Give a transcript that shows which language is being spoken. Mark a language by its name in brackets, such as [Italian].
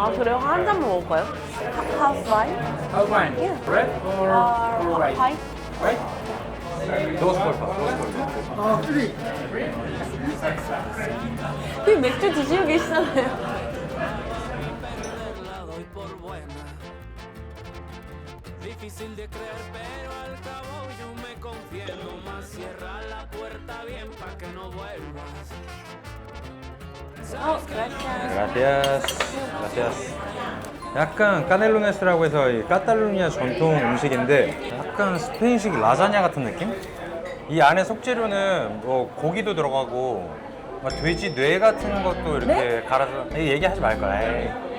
[Korean] 아, 그래요? 한 잔만 먹을까요? 하우스 와인? [English] How wine? Yeah. Red or white? [Korean] 파이? [Spanish] Dos por favor. [Korean] 그 맥주 드시고 계시잖아요. [Spanish] La doy por buena. Difícil de creer, pero al cabo yo me confiendo más. Cierra la puerta bien pa' que no vuelvas. Gracias. Gracias. [Korean] 약간 까넬로네스라고 해서 이 카탈루니아 전통 음식인데 약간 스페인식 라자냐 같은 느낌? 이 안에 속재료는 뭐 고기도 들어가고 막 돼지 뇌 같은 것도 이렇게 갈아서 이거 얘기하지 말걸. 에이.